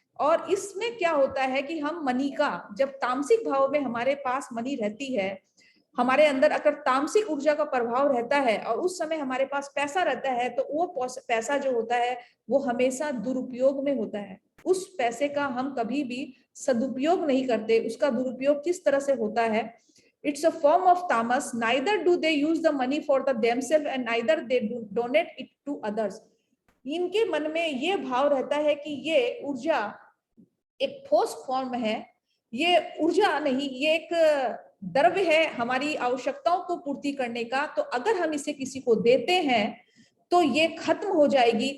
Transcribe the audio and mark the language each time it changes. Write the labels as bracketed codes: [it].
[hi] और इसमें क्या होता है कि हम मनी का, जब तामसिक भाव में हमारे पास मनी रहती है, हमारे अंदर अगर तामसिक ऊर्जा का प्रभाव रहता है और उस समय हमारे पास पैसा रहता है, तो वो पैसा जो होता है वो हमेशा दुरुपयोग में होता है। उस पैसे का हम कभी भी सदुपयोग नहीं करते। उसका दुरुपयोग किस तरह से होता है? [en] It's a form of tamas. Neither do they use the money for the themselves and neither they donate it to others. [hi] इनके मन में ये भाव रहता है कि ये ऊर्जा एक ठोस फॉर्म है, ये ऊर्जा नहीं, ये एक द्रव्य है हमारी आवश्यकताओं को पूर्ति करने का। तो अगर हम इसे किसी को देते हैं तो ये खत्म हो जाएगी।